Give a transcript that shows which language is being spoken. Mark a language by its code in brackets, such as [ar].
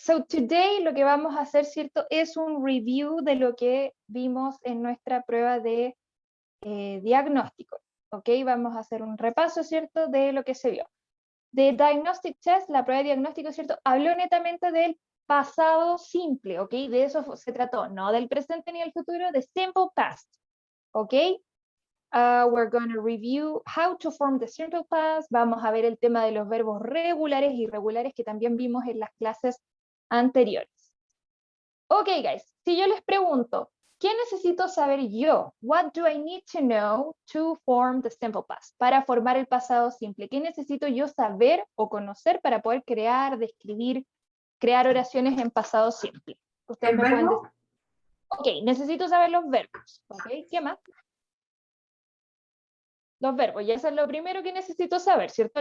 [en] So today [es] lo que vamos a hacer, ¿cierto? Es un review de lo que vimos en nuestra prueba de diagnóstico. Ok, vamos a hacer un repaso, ¿cierto? De lo que se vio. [en] The Diagnostic Test, [es] la prueba de diagnóstico, ¿cierto? Habló netamente del pasado simple, ¿ok? De eso se trató, no del presente ni del futuro, de simple past, ¿ok? [en] We're going to review how to form the simple past. [es] Vamos a ver el tema de los verbos regulares y irregulares que también vimos en las clases anteriores. [en] Ok, guys, [es] si yo les pregunto, ¿qué necesito saber yo? [en] What do I need to know to form the simple past? [es] Para formar el pasado simple. ¿Qué necesito yo saber o conocer para poder crear, describir, crear oraciones en pasado simple? Ustedes ¿El me pueden verbo? decir. Ok, necesito saber los verbos. Ok, ¿qué más? Los verbos, y eso es lo primero que necesito saber, ¿cierto?